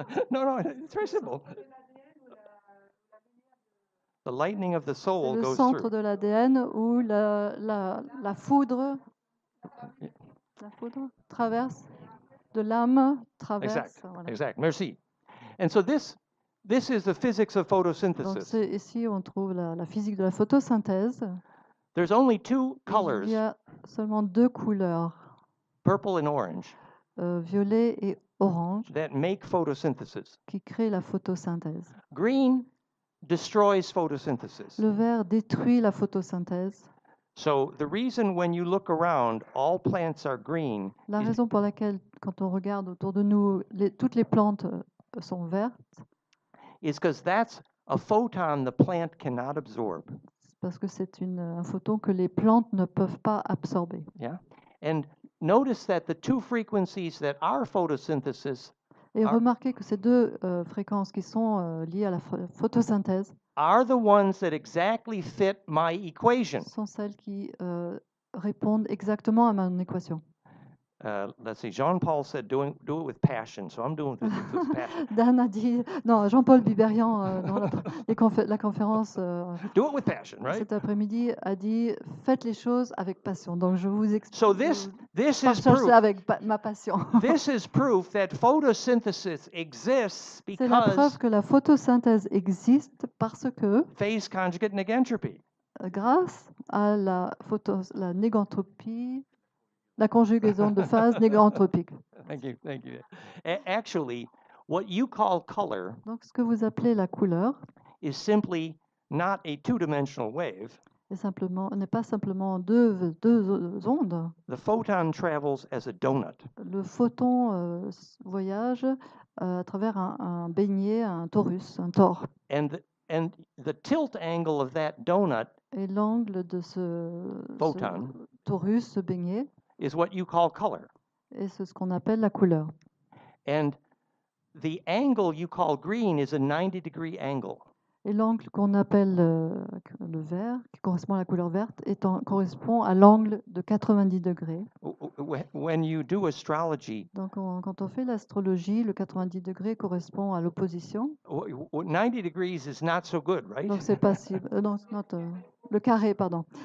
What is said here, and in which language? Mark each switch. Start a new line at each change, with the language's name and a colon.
English: No, it's very simple. The lightning of the soul goes through.
French: Le centre de l'ADN où la foudre traverse, de l'âme traverse. Exact. Merci.
English: And so this is the physics of photosynthesis.
French: Donc ici on trouve la physique de la photosynthèse.
English: There's only two colors.
French: Il y a seulement deux couleurs.
English: Purple and orange.
French: Violet et orange.
English: That make photosynthesis.
French: Qui créent la photosynthèse.
English: Green destroys photosynthesis.
French: Le vert détruit la photosynthèse.
English: So the reason when you look around, all plants are green.
French: La raison pour laquelle, quand on regarde autour de nous, toutes les plantes sont vertes.
English: Is because that's a photon the plant cannot absorb.
French: Parce que c'est un photon que les plantes ne peuvent pas absorber.
English: Yeah, and notice that the two frequencies that are photosynthesis.
French: Et remarquez que ces deux fréquences qui sont liées à la photosynthèse
English: are the ones that exactly fit my equation.
French: Sont celles qui répondent exactement à mon équation.
English: Let's see. Jean-Paul said, "Do it with passion," so I'm doing it with passion.
French: Dan a dit, non, Jean-Paul Biberian dans la conférence.
English: Do it with passion, right?
French: Cet après-midi a dit, faites les choses avec passion. Donc je vous explique.
English: So this is proof.
French: Avec ma passion.
English: This is proof that photosynthesis exists because.
French: C'est la preuve que la photosynthèse existe parce que.
English: Phase conjugate negentropy.
French: Grâce à la négantropie. La conjugaison de phase négantropique.
English: Thank you. Actually, what you call color.
French: Donc, ce que vous appelez la couleur.
English: Is simply not a two-dimensional wave.
French: N'est pas simplement deux ondes.
English: The photon travels as a donut.
French: Le photon voyage à travers un beignet, un torus, un tor.
English: And the tilt angle of that donut.
French: Et l'angle de ce torus, ce beignet.
English: Is what you call color.
French: Et c'est ce qu'on appelle la couleur.
English: And the angle you call green is a 90-degree angle.
French: Et l'angle qu'on appelle le vert, qui correspond à la couleur verte, correspond à l'angle de 90 degrés.
English: When you do astrology,
French: donc quand on fait l'astrologie, le 90 degrés correspond à l'opposition.
English: 90 degrees is not so good, right?
French: Donc c'est pas si, non, le carré, pardon.